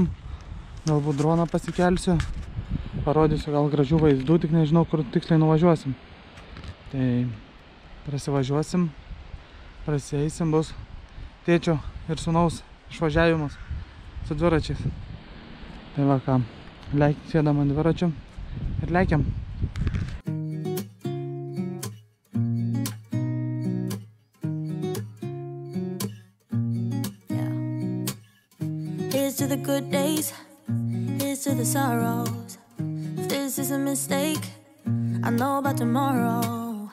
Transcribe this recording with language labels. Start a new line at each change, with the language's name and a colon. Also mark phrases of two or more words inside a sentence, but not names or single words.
Lithuanian: Galbūt droną pasikelsiu. Parodysiu gal gražių vaizdų, tik nežinau, kur tiksliai nuvažiuosim. Tai prasivažiuosim. Prasieisim, bus tėčio ir sūnaus išvažiavimas su dviračiais. Tai va ką, sėdam ant dviračių ir lekiam.
English: Here's to the good days, here's to the sorrows. If this is a mistake, I know about tomorrow.